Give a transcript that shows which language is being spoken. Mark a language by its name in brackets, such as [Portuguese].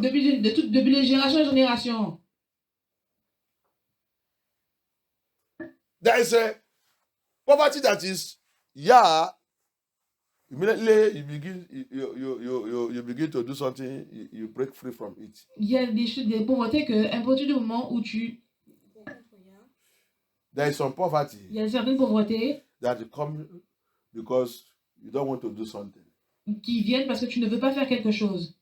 [French] Depuis les générations et générations. [English] There is a poverty that is, immediately you begin to do something, you break free from it. [French] Il y a des pauvretés que, à partir du moment où [English] There is some poverty [French] il y a certaines pauvretés [English] that come because you don't want to do something. [French] qui viennent parce que tu ne veux pas faire quelque chose.